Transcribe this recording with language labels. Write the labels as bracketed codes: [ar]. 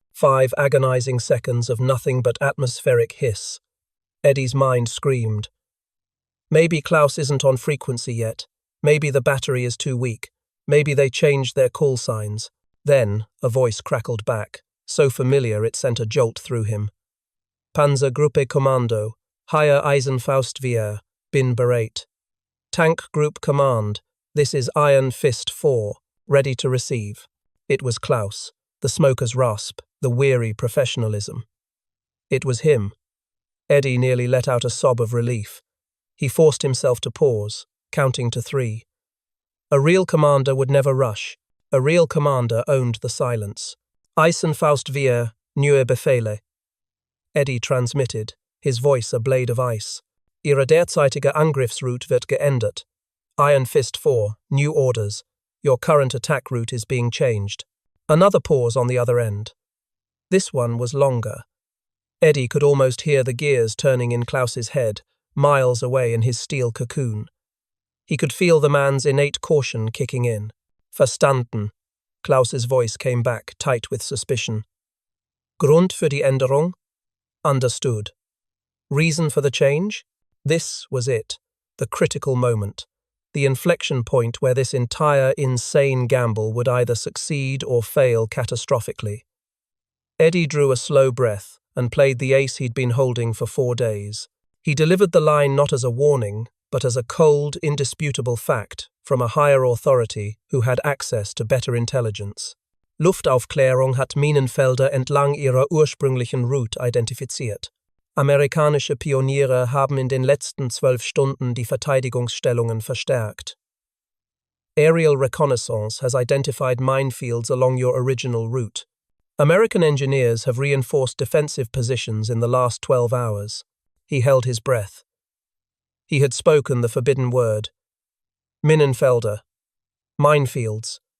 [en] 5 agonizing seconds of nothing but atmospheric hiss. Eddie's mind screamed. Maybe Klaus isn't on frequency yet. Maybe the battery is too weak. Maybe they changed their call signs. Then a voice crackled back, so familiar it sent a jolt through him. [de] Panzer Gruppe Kommando, hier Eisenfaust 4, bin bereit. [en] Tank Group Command, this is Iron Fist 4, ready to receive. It was Klaus, the smoker's rasp, the weary professionalism. It was him. Eddie nearly let out a sob of relief. He forced himself to pause, counting to 3. A real commander would never rush. A real commander owned the silence. [de] Eisenfaust 4, neue Befehle. [en] Eddie transmitted, his voice a blade of ice. [de] Ihre derzeitige Angriffsroute wird geändert. [en] Iron Fist 4, new orders. Your current attack route is being changed. Another pause on the other end. This one was longer. Eddie could almost hear the gears turning in Klaus's head, miles away in his steel cocoon. He could feel the man's innate caution kicking in. Verstanden. Klaus's voice came back, tight with suspicion. [de] Grund für die Änderung? [en] Understood. Reason for the change? This was it, the critical moment, the inflection point where this entire insane gamble would either succeed or fail catastrophically. Eddie drew a slow breath and played the ace he'd been holding for 4 days. He delivered the line not as a warning, but as a cold, indisputable fact from a higher authority who had access to better intelligence. [de] Luftaufklärung hat Minenfelder entlang ihrer ursprünglichen Route identifiziert. Amerikanische Pioniere haben in den letzten 12 Stunden die Verteidigungsstellungen verstärkt. [en] Aerial reconnaissance has identified minefields along your original route. American engineers have reinforced defensive positions in the last 12 hours. He held his breath. He had spoken the forbidden word. Minenfelder. Minefields.